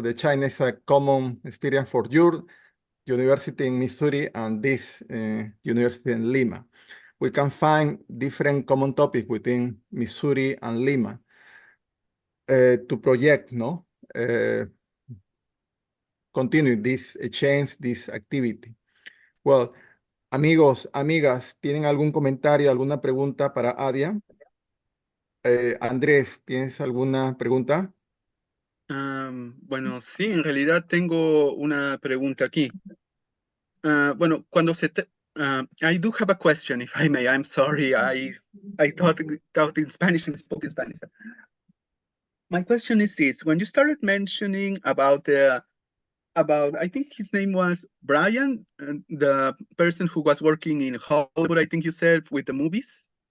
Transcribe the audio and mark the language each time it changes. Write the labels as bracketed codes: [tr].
[en] The China is a common experience for your university in Missouri and this university in Lima. We can find different common topics within Missouri and Lima. To project, no? Continue this change, this activity. [es] Well, amigos, amigas, ¿tienen algún comentario, alguna pregunta para Adia? Andrés, ¿tienes alguna pregunta? Bueno, sí, en realidad tengo una pregunta aquí. Bueno, cuando [en] I do have a question, if I may. I'm sorry, I thought in Spanish and spoke in Spanish. My question is this: when you started mentioning about I think his name was Brian, the person who was working in Hollywood, I think you said, with the movies.